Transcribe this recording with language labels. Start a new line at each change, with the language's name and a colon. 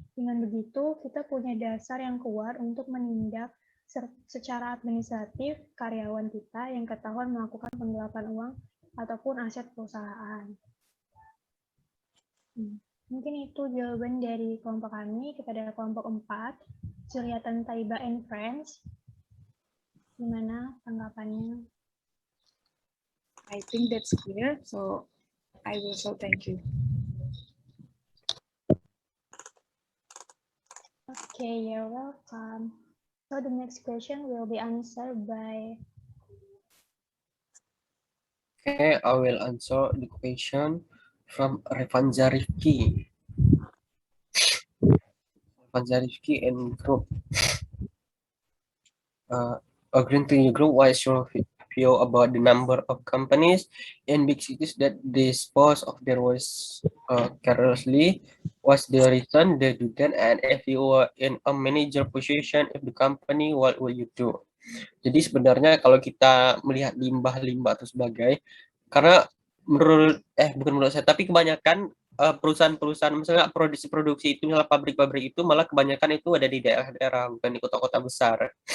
Indonesian: Dengan begitu, kita punya dasar yang kuat untuk menindak secara administratif karyawan kita yang ketahuan melakukan penggelapan uang ataupun aset perusahaan. Mungkin itu jawaban dari kelompok kami kepada kelompok 4, Juliatan Taiba and Friends. Gimana tanggapannya?
English: I think that's clear, so I will so thank you. Okay, you're welcome. So the next question will be answered by... Okay, I will answer the question from Revanza Rifki. Revanza Rifki and group. According to your group, what is your view about the number of companies in big cities that dispose of their waste carelessly? What's the reason they do that? And if you were in a manager position of the company, what will you do?
Indonesian: Jadi sebenarnya kalau kita melihat limbah-limbah atau sebagai, karena bukan menurut saya, tapi kebanyakan perusahaan-perusahaan misalnya produksi itu, misalnya pabrik-pabrik itu malah kebanyakan itu ada di daerah-daerah, bukan di kota-kota besar.